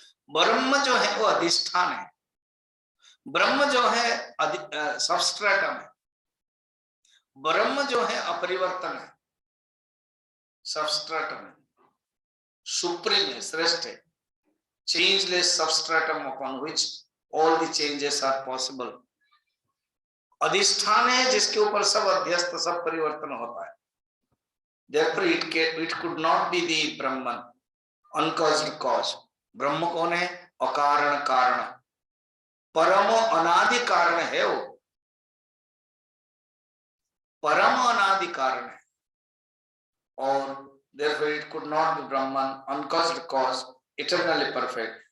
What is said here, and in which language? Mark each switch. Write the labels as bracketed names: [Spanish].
[Hindi] ब्रह्म जो है वो अधिष्ठान है, ब्रह्म जो है सबस्ट्रेटम है, ब्रह्म जो है अपरिवर्तन है, सबस्ट्रेटम है, सुप्रीम है, श्रेष्ठ है, [English] Changeless substratum upon which all the changes are possible. [Hindi] अधिष्ठान है जिसके ऊपर सब अध्यस्त, सब परिवर्तन होता है। [English] Therefore it could not be the Brahman, uncaused cause. [Hindi] ब्रह्म कौन है? अकारण कारण, परम अनादि कारण है वो, परम अनादि कारण है, और [English] therefore it could not be Brahman, uncaused cause, eternally perfect.